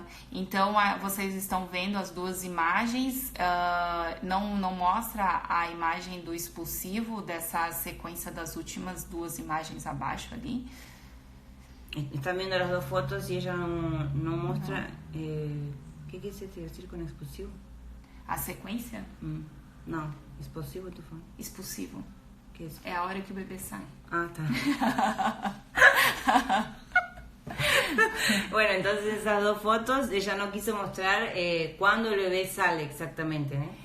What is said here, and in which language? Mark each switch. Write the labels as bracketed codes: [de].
[pt] Então vocês estão vendo as duas imagens, não mostra a imagem do expulsivo dessa sequência das últimas duas imagens abaixo ali. [es] Están viendo las dos fotos y ella no muestra. ¿Qué quise decir con expulsivo? [pt] A sequência? Não, expulsivo tu falando? Expulsivo. Que é? É a hora que o bebê sai. Ah, tá. [es] Bueno, entonces esas dos fotos ella no quiso mostrar cuando el bebé sale exactamente, né?